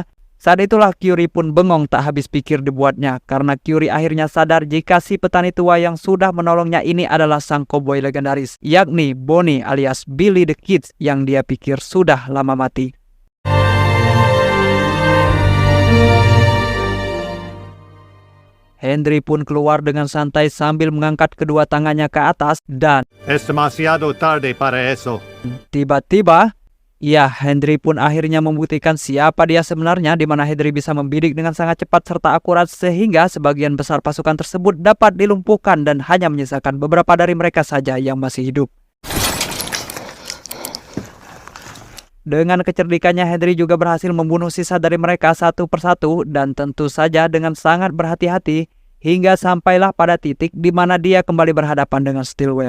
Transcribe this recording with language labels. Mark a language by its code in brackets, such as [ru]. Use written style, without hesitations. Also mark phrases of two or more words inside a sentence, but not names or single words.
[id] Saat itulah Curie pun bengong tak habis pikir dibuatnya karena Curie akhirnya sadar jika si petani tua yang sudah menolongnya ini adalah sang koboi legendaris, yakni Bonnie alias Billy the Kid yang dia pikir sudah lama mati. Henry pun keluar dengan santai sambil mengangkat kedua tangannya ke atas dan [es] Es demasiado tarde para eso. [id] tiba-tiba, ya, Henry pun akhirnya membuktikan siapa dia sebenarnya, di mana Henry bisa membidik dengan sangat cepat serta akurat sehingga sebagian besar pasukan tersebut dapat dilumpuhkan dan hanya menyisakan beberapa dari mereka saja yang masih hidup. Dengan kecerdikannya, Henry juga berhasil membunuh sisa dari mereka satu persatu dan tentu saja dengan sangat berhati-hati hingga sampailah pada titik di mana dia kembali berhadapan dengan Stillwell.